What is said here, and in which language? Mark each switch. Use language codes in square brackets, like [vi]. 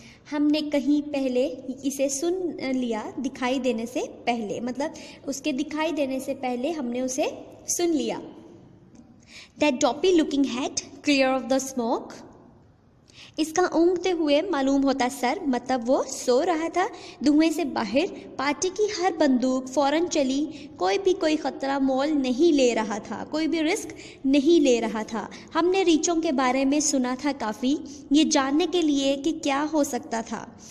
[hi] हमने कहीं पहले इसे सुन लिया दिखाई देने से पहले, मतलब उसके दिखाई देने से पहले हमने उसे सुन लिया. [en] That dopey looking head clear of the smoke. [hi] इसका ऊँघते हुए मालूम होता सर, मतलब वो सो रहा था धुएं से बाहर. पार्टी की हर बंदूक फौरन चली. कोई ख़तरा मोल नहीं ले रहा था, कोई भी रिस्क नहीं ले रहा था. हमने रीछों के बारे में सुना था काफ़ी, ये जानने के लिए कि क्या हो सकता था.